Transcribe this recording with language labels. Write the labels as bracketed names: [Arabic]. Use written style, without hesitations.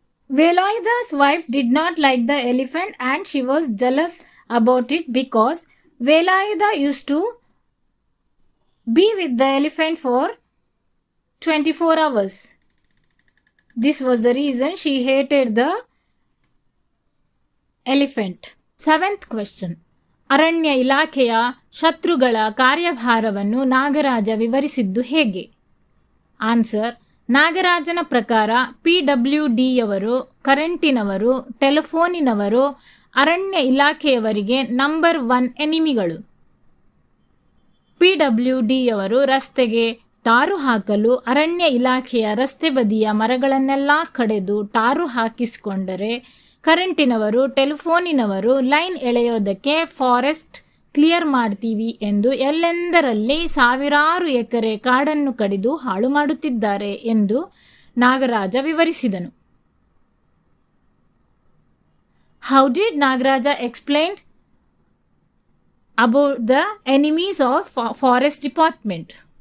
[English] Velayudha's wife did not like the elephant and she was jealous about it because Velayudha used to be with the elephant for 24 hours. This was the reason she hated the elephant. 7th question. [Kannada] ಅರಣ್ಯ ಇಲಾಖೆಯ ಶತ್ರುಗಳ ಕಾರ್ಯಭಾರವನ್ನು ನಾಗರಾಜ ವಿವರಿಸಿದ್ದು ಹೇಗೆ? Answer. ನಾಗರಾಜನ ಪ್ರಕಾರ PWDಯವರು, ಕರೆಂಟಿನವರು, ಟೆಲಿಫೋನಿನವರು ಅರಣ್ಯ ಇಲಾಖೆಯವರಿಗೆ number 1 ಎನಿಮಿಗಳು. PWDಯವರು ರಸ್ತೆಗೆ tar ಹಾಕಲು ಅರಣ್ಯ ಇಲಾಖೆಯ ರಸ್ತೆ ಬದಿಯ ಮರಗಳನ್ನೆಲ್ಲ ಕಡೆದು ಟಾರು ಹಾಕಿಸಿಕೊಂಡರೆ, ಕರೆಂಟಿನವರು, ಟೆಲಿಫೋನಿನವರು ಲೈನ್ ಎಳೆಯೋದಕ್ಕೆ [English] forest clear [Kannada] ಮಾಡ್ತೀವಿ ಎಂದು ಎಲ್ಲೆಂದರಲ್ಲಿ ಸಾವಿರಾರು ಎಕರೆ ಕಾಡನ್ನು ಕಡಿದು ಹಾಳು ಮಾಡುತ್ತಿದ್ದಾರೆ ಎಂದು Nagaraja ವಿವರಿಸಿದನು. [English] How did Nagaraja explain about the enemies of forest department?